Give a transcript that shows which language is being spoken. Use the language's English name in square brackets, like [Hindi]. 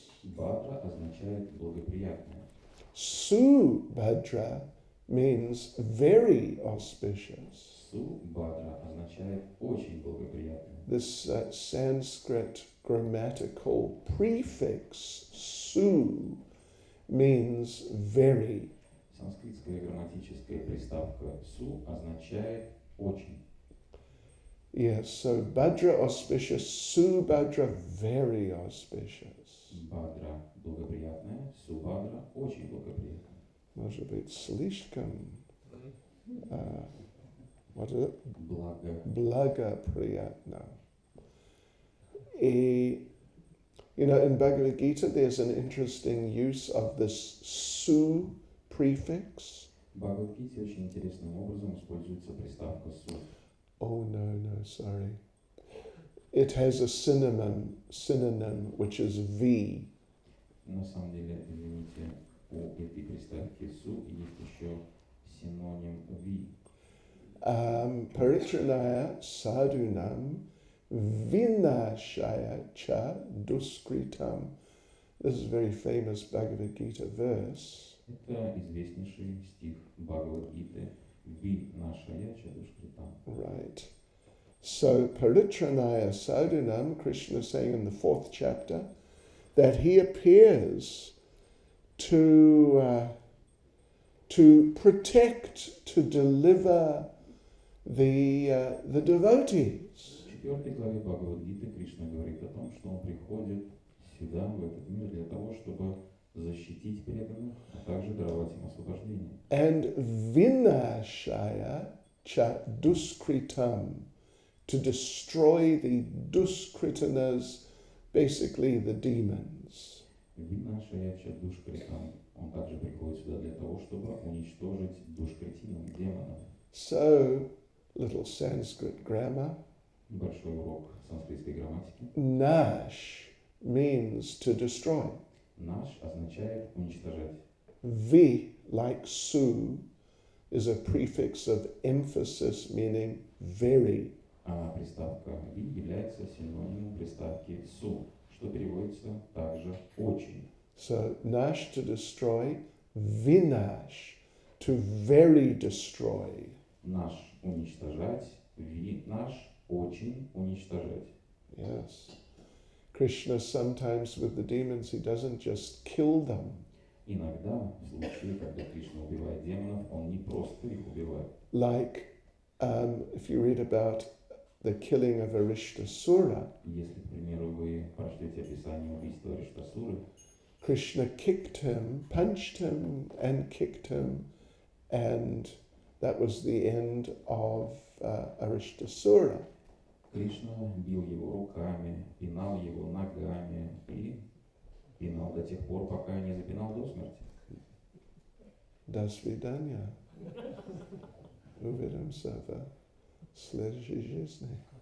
[Russian] Бадра означает благоприятное. [English] Subhadra means very auspicious. [Russian] Субадра означает очень благоприятное. [English] This Sanskrit grammatical prefix su means very. [Russian] Санскритская грамматическая приставка су означает очень. Yes, so Bhadra auspicious, Subhadra very auspicious. Бадра благоприятная, Субадра очень благоприятная. Может быть, слишком, [English] what is it? [Russian] Благоприятно. [English] In Bhagavad Gita, there's an interesting use of this su prefix. [Russian] В Бхагавад-гите очень интересным образом используется приставка су. [English] Oh, no, sorry. It has a synonym, which is V. [Russian] На самом деле, извините, у этой приставки су есть еще синоним ви. [Sanskrit] Paritranaya sadhunam vinashaya cha duskritam. [English] This is a very famous Bhagavad Gita verse. [Russian] Это известнейший стих Бхагавад-гиты [Sanskrit] Ви нашая чадушкритам. [English] Right. So, [Sanskrit] Paritranaya sadhunam, [English] Krishna is saying in the 4th chapter, that he appears to protect, to deliver the devotees. [Russian] В 4 главе Бхагавад-гиты Кришна говорит о том, что он приходит сюда, в этот мир, для того, чтобы защитить преданных, а также даровать им освобождение. [English] And [Sanskrit] vinashaya cha duskritam, [English] to destroy the duskritanas, basically the demons. [Sanskrit] Винашая чадушкритам. [Russian] Он также приходит сюда для того, чтобы уничтожить душкритинам, демонов. [English] So, little Sanskrit grammar. [Russian] Большой урок санскритской грамматики. [English] Nash means to destroy. [Russian] Наш означает уничтожать. [English] V, like su, is a prefix of emphasis, meaning very. [Russian] А приставка ви является синонимом приставки су, что переводится также очень. [English] So, nash to destroy, vinash to very destroy. [Russian] Наш уничтожать, ви наш очень уничтожать. [English] Yes. Krishna sometimes with the demons, he doesn't just kill them. [Russian] Иногда, в случае, когда Кришна убивает демонов, он не просто их убивает. [English] Like if you read about the killing of Arishtasura, [Russian] Если, к примеру, вы прочтете описание убийства Ариштасуры, [English] Krishna kicked him, punched him and kicked him, and that was the end of Arishtasura. [Russian] Кришна бил его руками, пинал его ногами и пинал до тех пор, пока не запинал до смерти. До свидания. Увидимся в следующей жизни.